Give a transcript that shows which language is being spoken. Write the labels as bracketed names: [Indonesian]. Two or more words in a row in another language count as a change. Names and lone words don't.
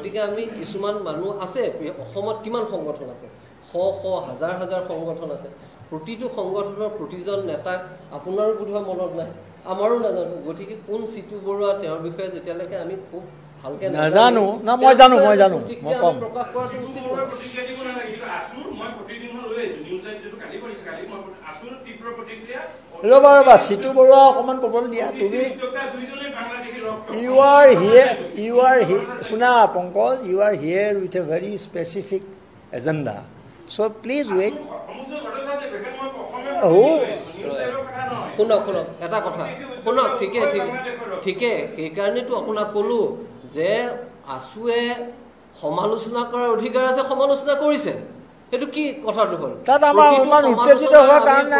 [Assamese] গতিকে আমি কিছুমান মানুহ আছে অসমত কিমান সংগঠন আছে শ হাজাৰ সংগঠন আছে প্ৰতিটো সংগঠনৰ প্ৰতিজন নেতাক আপোনাৰো বোধহয় মনত নাই আমাৰো নাজানো গতিকে কোন সিতু বৰুৱা তেওঁৰ বিষয়ে যেতিয়ালৈকে আমি খুব ভালকে নাজানো না মই জানো মই কম প্ৰকাশ কৰাটো উচিত ৰবা সিতু বৰুৱা অকণমান ক'বলৈ দিয়া তুমি [English] you are here শুনা পংকজ you are here with a very specific agenda so please wait [Assamese] শুনক এটা কথা শুনক ঠিকে সেইকাৰণেতো আপোনাক ক'লো যে আছুৱে সমালোচনা কৰাৰ অধিকাৰ আছে সমালোচনা কৰিছে সেইটো কি কথাটো হ'ল তাত আমাৰ ইমান উত্তেজিত হোৱাৰ কাৰণ নাই